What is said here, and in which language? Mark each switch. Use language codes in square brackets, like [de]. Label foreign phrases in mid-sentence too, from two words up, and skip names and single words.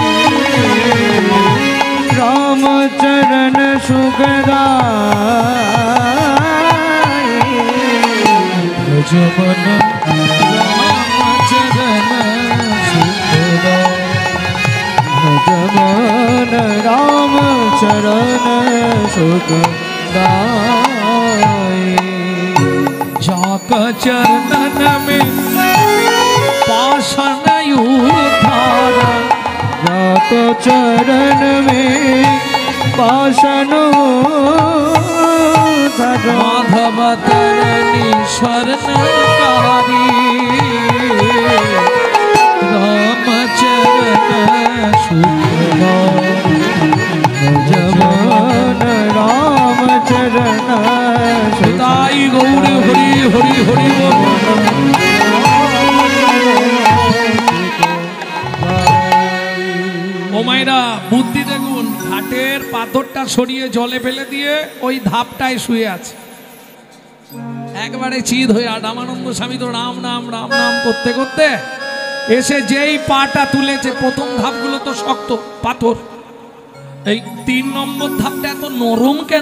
[hi] रामचरण सुखदाय। भजमन भजमन रामचरण सुखदाय। जाका चरणन में पाषाण उद्धारा, जाका चरण में पाषाण उद्धारा, माधव तरणी शरणकारी, रामचरण सुखदाय, भजमन रामचरण सुखदाय। गौर हरि हरि हरि बोल। [bn] ও মায়েরা, বুদ্ধি দেখুন, ঘাটের পাথরটা সরিয়ে জলে ফেলে দিয়ে ওই ধাপটায় শুয়ে আছে, একবারে চিত হয়ে। আর রামানন্দ স্বামী তো রাম নাম রাম নাম করতে করতে এসে যেই পাটা তুলেছে, প্রথম ধাপগুলো তো শক্ত পাথর, এই 3 নম্বর ধাপটা এত নরম কেন?